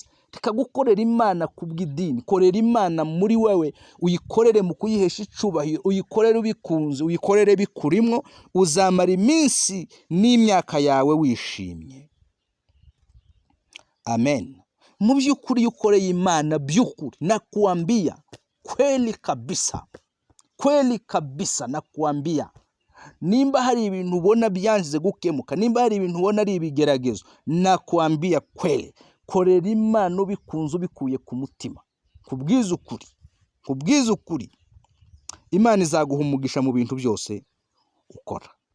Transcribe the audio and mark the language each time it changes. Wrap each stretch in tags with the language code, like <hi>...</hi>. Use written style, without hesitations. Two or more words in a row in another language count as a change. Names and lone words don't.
<rn>Reka gukorera Imana kubw'idini, korera Imana muri wewe, uyikorere mu kuyihesha icubahiro, uyikorere ubikunze, uyikorere bikurimwo, uzamara iminsi n'imyaka yawe wishimye. Amen. Mu by'ukuri ukoreye Imana by'ukuri,</rn> <sw>nakuambia kweli kabisa nakuambia,</sw> <rn>nimba hari ibintu ubona byanze gukemuka, nimba hari ibintu ubona ari ibigeragezo,</rn> <sw>nakuambia kweli,</sw> <rn>korera Imana ubikunze ubikuye ku mutima. Kubwiza ukuri, Imana izaguha umugisha mu bintu byose ukora.</rn>